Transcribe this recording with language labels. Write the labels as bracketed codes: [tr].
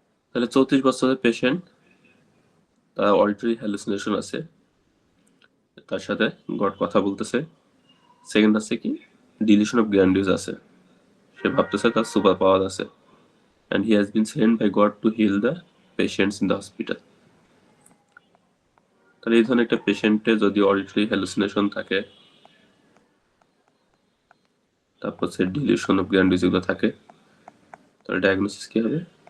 [bn] তাহলে 34 বছরের পেশেন্ট, তার অডিটরি হ্যালুসিনেশন আছে, তার সাথে গড কথা বলতেছে। সেকেন্ড আছে কি ডিলিশন অফ গ্র্যান্ডিউজ আছে, সে ভাবতেছে তার সুপার পাওয়ার আছে, [en] and he has been sent by God to heal the patients in the hospital. [bn] তাহলে এই ধরনের একটা পেশেন্টে যদি অডিটরি হ্যালুসিনেশন থাকে, তারপর সে ডিলিউশন অফ গ্র্যান্ডিউজ এগুলো থাকে, তাহলে ডায়াগনোসিস কি হবে?